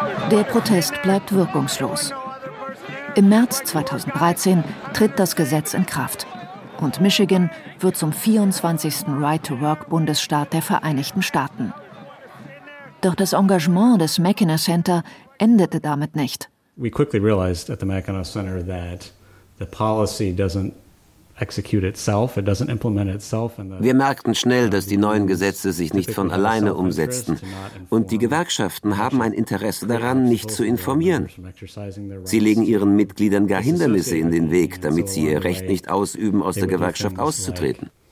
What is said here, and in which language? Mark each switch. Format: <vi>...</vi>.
<de>Der Protest bleibt wirkungslos. Im März 2013 tritt das Gesetz in Kraft. Und Michigan wird zum 24. Right-to-Work-Bundesstaat der Vereinigten Staaten. Doch das Engagement des Mackinac Center endete damit nicht.</de> <en>We quickly realized at the Mackinac Center that the policy doesn't execute itself, it doesn't implement itself.</en> <de>Wir merkten schnell, dass die neuen Gesetze sich nicht von alleine umsetzten. Und die Gewerkschaften haben ein Interesse daran, nicht zu informieren. Sie legen ihren Mitgliedern gar Hindernisse in den Weg, damit sie ihr Recht nicht ausüben, aus der Gewerkschaft auszutreten.</de>